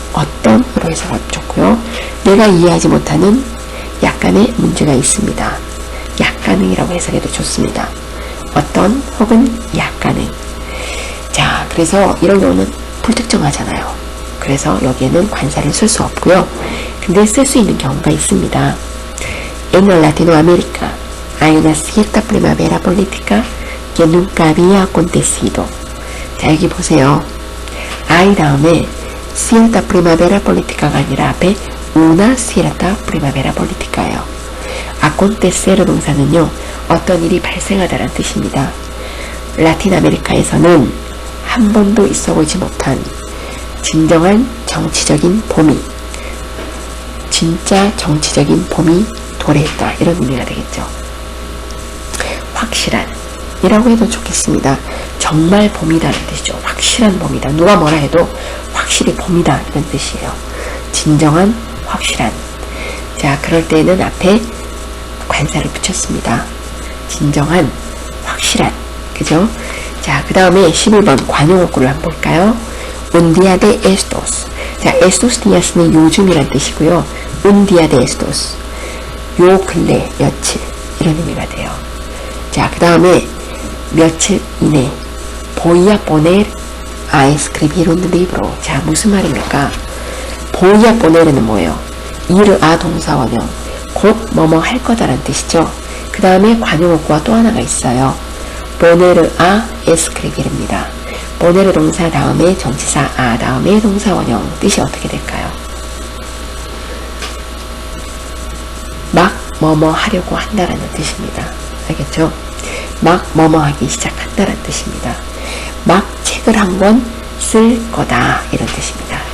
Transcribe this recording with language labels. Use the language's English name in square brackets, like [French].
[Korean] 어떤으로 해석하면 좋고요. 내가 이해하지 못하는 약간의 문제가 있습니다. 약간의라고 해석해도 좋습니다. 어떤 혹은 약간의. 자, 그래서 이런 경우는 불특정하잖아요. 그래서 여기에는 관사를 쓸 수 없고요. 근데 쓸 수 있는 경우가 있습니다. [Spanish] En Latinoamérica hay una cierta primavera política que nunca había acontecido. [Korean] 자, 여기 보세요. [Spanish] hay [Korean] 다음에 [Spanish] cierta primavera política [Korean] 가 아니라 앞에 [Spanish] una cierta primavera política예요. [Korean] acontecer 동사는요. 어떤 일이 발생하다라는 뜻입니다. 라틴 아메리카에서는 한 번도 있어보지 못한 진정한 정치적인 봄이 진짜 정치적인 봄이 도래했다 이런 의미가 되겠죠. 확실한 이라고 해도 좋겠습니다. 정말 봄이다는 뜻이죠. 확실한 봄이다. 누가 뭐라 해도 확실히 봄이다 이런 뜻이에요. 진정한 확실한. 자, 그럴 때는 앞에 관사를 붙였습니다. 진정한 확실한. 그죠? 자, 그 다음에 11번 관용어구를 한번 볼까요? [Spanish] un día de estos. [Korean] 자, [Spanish] estos días [Korean] 는 요즘이란 뜻이고요. [Spanish] un día de estos. [Korean] 요 근래 며칠 이런 의미가 돼요. 자, 그 다음에 며칠 이내 [Spanish] voy a poner a escribir un libro. [Korean] 자, 무슨 말입니까? [Spanish] voy a poner [Korean] 은 뭐예요? ir a 동사원형 곧 뭐뭐 할 거다라는 뜻이죠. 그 다음에 관용어구가 또 하나가 있어요. [Spanish] poner a escribir입니다. [Korean] poner 동사 다음에 전치사 a 다음에 동사원형 뜻이 어떻게 될까요? 막 뭐뭐 하려고 한다라는 뜻입니다. 알겠죠? 막 뭐뭐 하기 시작한다라는 뜻입니다. 막 책을 한 권 쓸 거다 이런 뜻입니다.